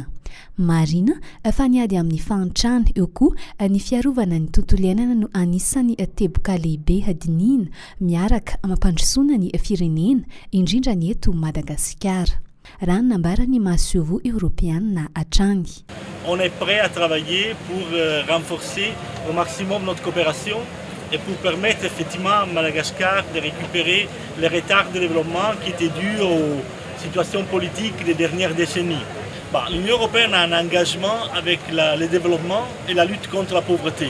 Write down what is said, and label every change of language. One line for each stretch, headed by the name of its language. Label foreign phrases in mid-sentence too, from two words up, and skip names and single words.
Malagasy: Marina fa niady amin'ny fahantrana eo koa ny fiarovana ny tontolo iainana no anisan'ny teboka lehibe hadinina miaraka mampandrosoana ny firenena indrindra ny eto Madagasikara. Raha nambarany masoivo Europeana hatrany.
French: On est prêt à travailler pour renforcer au maximum notre coopération et pour permettre effectivement à Madagascar de récupérer les retards de développement qui étaient dus aux situations politiques des dernières décennies. L'Union européenne a un engagement avec le développement et la lutte contre la pauvreté.